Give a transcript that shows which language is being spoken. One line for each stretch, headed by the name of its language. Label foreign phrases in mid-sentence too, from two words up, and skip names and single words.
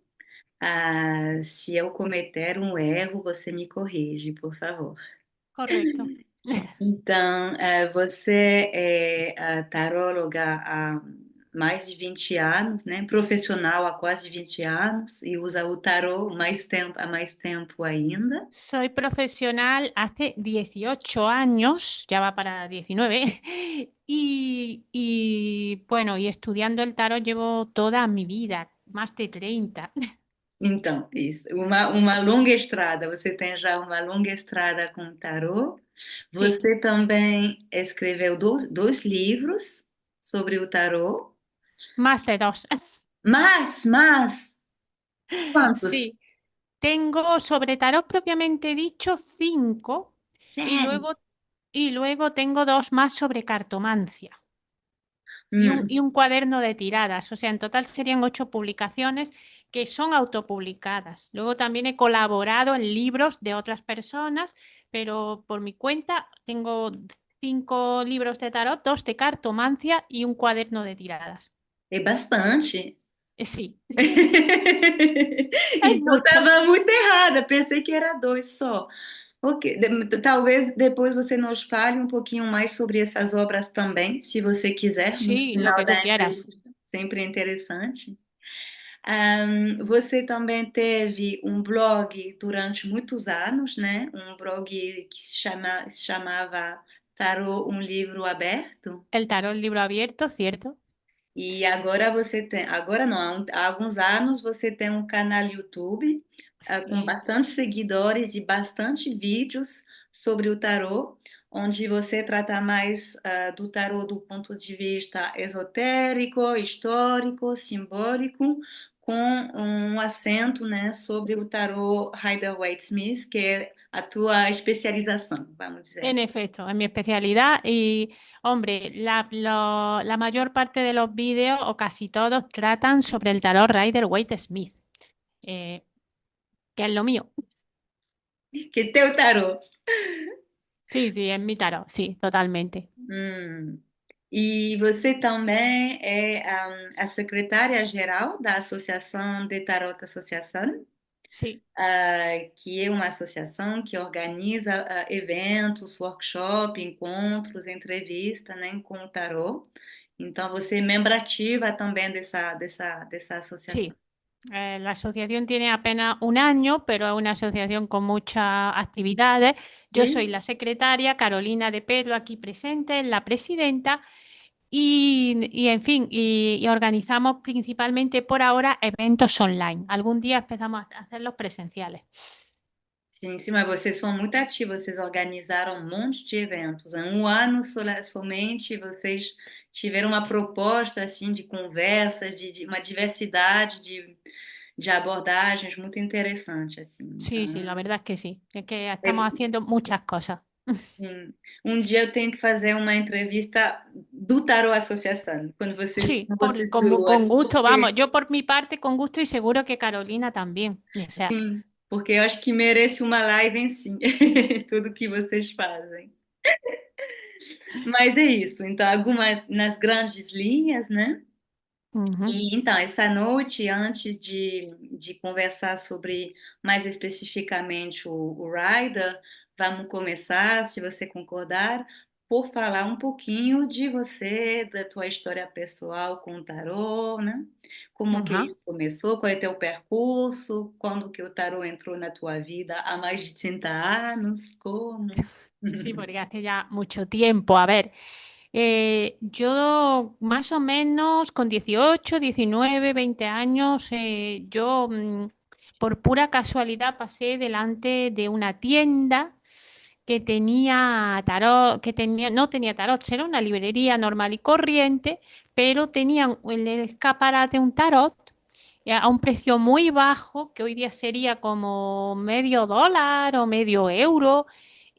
Portuguese: Se eu cometer um erro, você me corrige, por favor.
Spanish: Correcto.
Portuguese: Então, você é taróloga há mais de 20 anos, né? Profissional há quase 20 anos e usa o tarô há mais tempo ainda.
Spanish: Soy profesional hace 18 años, ya va para 19, bueno, y estudiando el tarot llevo toda mi vida, más de 30.
Portuguese: Então, isso, uma longa estrada. Você tem já uma longa estrada com o tarô.
Spanish: Sí,
Portuguese: Você também escreveu dois livros sobre o tarô.
Spanish: más de dos.
Portuguese: Mas, quantos?
Spanish: Sí, tengo sobre tarot propiamente dicho 5 y
Portuguese: Sério?
Spanish: luego, y luego tengo dos más sobre cartomancia. Y Hum. un cuaderno de tiradas. O sea, en total serían 8 publicaciones que son autopublicadas. Luego también he colaborado en libros de otras personas, pero por mi cuenta tengo 5 libros de tarot, dos de cartomancia y un cuaderno de tiradas.
Portuguese: É bastante.
Spanish: Sí, es
Portuguese: Então
Spanish: mucho.
Portuguese: estava muito errada, pensei que era dois só. Ok, talvez depois você nos fale um pouquinho mais sobre essas obras também, se você quiser, no
Spanish: Sí, lo
Portuguese: final
Spanish: que tú
Portuguese: da
Spanish: quieras.
Portuguese: entrevista. Sempre interessante. Você também teve um blog durante muitos anos, né? Um blog que se chamava Tarô, um livro aberto.
Spanish: El tarot, libro abierto, cierto.
Portuguese: E agora você tem, agora não, há alguns anos você tem um canal YouTube, com
Spanish: Sí.
Portuguese: bastante seguidores e bastante vídeos sobre o tarô, onde você trata mais do tarô do ponto de vista esotérico, histórico, simbólico, com um acento, né, sobre o tarô Rider-Waite-Smith, que é a tua especialização, vamos dizer.
Spanish: En efecto, es mi especialidad y, hombre, la mayor parte de los vídeos o casi todos tratan sobre el tarot Rider-Waite-Smith, eh, que es lo mío.
Portuguese: Que teu tarô.
Spanish: Sí, sí, es mi tarot, sí, totalmente. Hum.
Portuguese: E você também é a secretária-geral da Associação de Tarot Associação,
Spanish: Sí,
Portuguese: que é uma associação que organiza eventos, workshops, encontros, entrevistas, né, com o tarot. Então, você é membro ativa também dessa associação.
Spanish: sí. La asociación tiene apenas un año, pero es una asociación con muchas actividades. Yo soy
Portuguese: Sim?
Spanish: la secretaria, Carolina de Pedro, aquí presente, la presidenta. En fin, y organizamos principalmente por ahora eventos online. Algún día empezamos a hacerlos presenciales.
Portuguese: Sim, mas vocês são muito ativos, vocês organizaram um monte de eventos. Em um ano somente vocês tiveram uma proposta assim de conversas, de uma diversidade de abordagens muito interessante assim.
Spanish: Sí, sí, la
Portuguese: Então,
Spanish: verdad es que sí. Es que estamos
Portuguese: é-
Spanish: haciendo muchas cosas.
Portuguese: sim. Um dia eu tenho que fazer uma entrevista do Tarot Associação,
Spanish: Sí,
Portuguese: quando vocês
Spanish: con
Portuguese: duas,
Spanish: gusto, vamos.
Portuguese: porque
Spanish: Yo por mi parte, con gusto y seguro que Carolina también. O sea,
Portuguese: sim, porque eu acho que merece uma live em si, tudo que vocês fazem. Mas é isso. Então, algumas nas grandes linhas, né? ujú, E então, essa noite, antes de conversar sobre mais especificamente o Rider, vamos começar, se você concordar, por falar um pouquinho de você, da tua história pessoal com o tarô, né? Como que ajá. isso começou, qual é teu percurso, quando que o tarô entrou na tua vida há mais de 30 anos, como?
Spanish: Sí, sí, porque hace ya mucho tiempo. A ver, yo más o menos con 18, 19, 20 años, por pura casualidad pasé delante de una tienda que tenía tarot, no tenía tarot, era una librería normal y corriente, pero tenían en el escaparate un tarot a un precio muy bajo, que hoy día sería como medio dólar o medio euro.